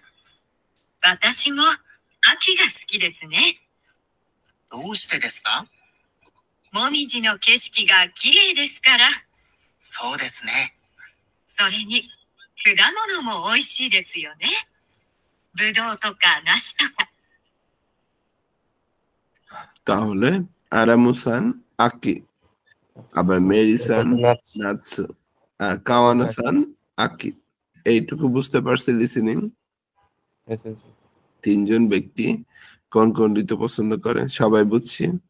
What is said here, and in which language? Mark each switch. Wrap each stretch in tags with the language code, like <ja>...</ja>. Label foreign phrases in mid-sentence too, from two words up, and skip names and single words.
<ja>私も秋が好きですね。どうしてですか？もみじの景色が綺麗ですから。そうですね。それに果物も美味しいですよね。ぶどうとか梨とか。</ja> <bn>তাহলে আরামু সান আকি, আবার মেরি সান নাৎসু, আর কাওয়ানো সান আকি। এইটুকু বুঝতে পারছি লিসেনিং। তিনজন ব্যক্তি কোন কোন ঋতু পছন্দ করে সবাই বুঝছি।</bn>